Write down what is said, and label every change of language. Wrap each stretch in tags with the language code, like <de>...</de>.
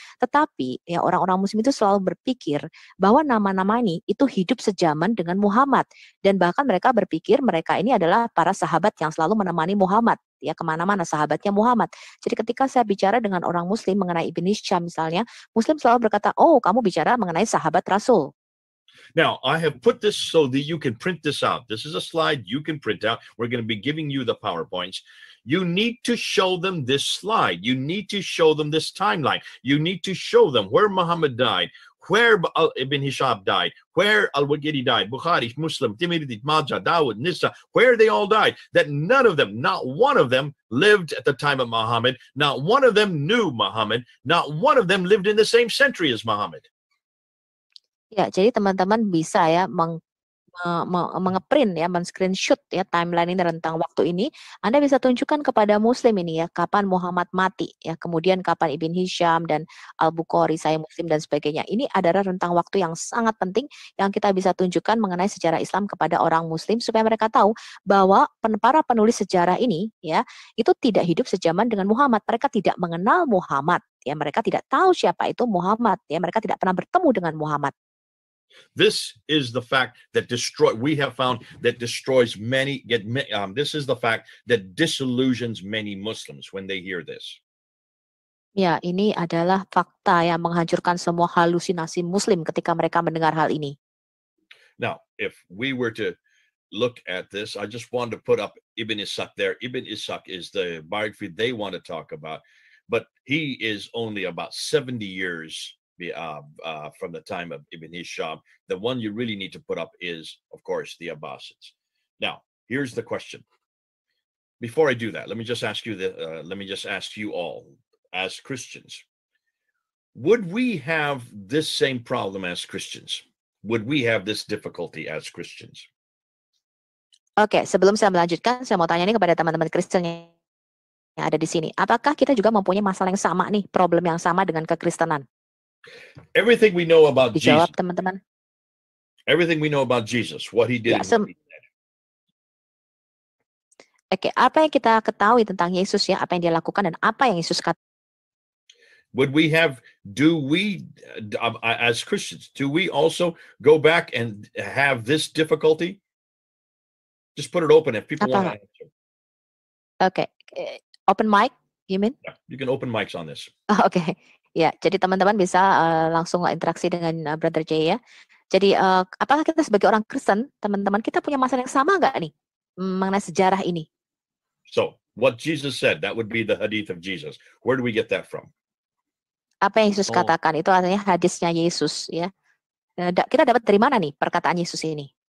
<id>Tetapi ya orang-orang Muslim itu selalu berpikir bahwa nama-nama ini itu hidup sejaman dengan Muhammad, dan bahkan mereka berpikir mereka ini adalah para sahabat yang selalu menemani Muhammad ya, kemana-mana sahabatnya Muhammad. Jadi ketika saya bicara dengan orang Muslim mengenai Ibn Hisham misalnya, Muslim selalu berkata, oh kamu bicara mengenai sahabat Rasul.</id> <en>Now, I have put this so that you can print this out. This is a slide you can print out. We're going to be giving you the PowerPoints. You need to show them this slide. You need to show them this timeline. You need to show them where Muhammad died, where Ibn Hisham died, where Al-Waqidi died, Bukhari, Muslim, Tirmidhi, Majah, Dawud, Nisa, where they all died. That none of them, not one of them, lived at the time of Muhammad. Not one of them knew Muhammad. Not one of them lived in the same century as Muhammad.</en> <id>Ya, jadi teman-teman bisa ya mengeprint ya, men-screenshot ya timeline ini, rentang waktu ini. Anda bisa tunjukkan kepada Muslim ini ya, kapan Muhammad mati ya, kemudian kapan Ibn Hisham dan Al-Bukhari, Sahih Muslim dan sebagainya. Ini adalah rentang waktu yang sangat penting yang kita bisa tunjukkan mengenai sejarah Islam kepada orang Muslim supaya mereka tahu bahwa para penulis sejarah ini ya, itu tidak hidup sejaman dengan Muhammad. Mereka tidak mengenal Muhammad ya, mereka tidak tahu siapa itu Muhammad ya, mereka tidak pernah bertemu dengan Muhammad.</id> <en>This is the fact that we have found that destroys many, this is the fact that disillusions many Muslims when they hear this.</en> <id>Ya, ini adalah fakta yang menghancurkan semua halusinasi Muslim ketika mereka mendengar hal ini.</id> <en>Now, if we were to look at this, I just wanted to put up Ibn Ishaq there. Ibn Ishaq is the biography they want to talk about, but he is only about 70 years from the time of Ibn Hisham. The one you really need to put up is, of course, the Abbasids. Now, here's the question. Before I do that, let me just ask you all, as Christians, would we have this same problem as Christians? Would we have this difficulty as Christians?</en> <id>Oke, sebelum saya melanjutkan, saya mau tanya nih kepada teman-teman Kristen yang ada di sini. Apakah kita juga mempunyai masalah yang sama nih, problem yang sama dengan kekristenan?</id> <en>Everything we know about</en> <id>Dijawab,</id> <en>Jesus.</en> <id>teman-teman.</id> <en>Everything we know about Jesus, what he did.</en> <id>Ya, Oke, apa yang kita ketahui tentang Yesus ya, apa yang dia lakukan dan apa yang Yesus katakan?</id> <en>Do we, as Christians, do we also go back and have this difficulty? Just put it open if people want to answer. Okay. Open mic, you mean? Yeah, you can open mics on this.</en> <id>Oke. Ya, jadi teman-teman bisa langsung interaksi dengan Brother J ya. Jadi apakah kita sebagai orang Kristen, teman-teman, kita punya masalah yang sama nggak nih mengenai sejarah ini?</id> <en>So, what Jesus said, that would be the hadith of Jesus. Where do we get that from?</en> <id>Apa yang Yesus katakan, itu artinya hadisnya Yesus ya. Kita dapat dari mana nih perkataan Yesus ini?</id>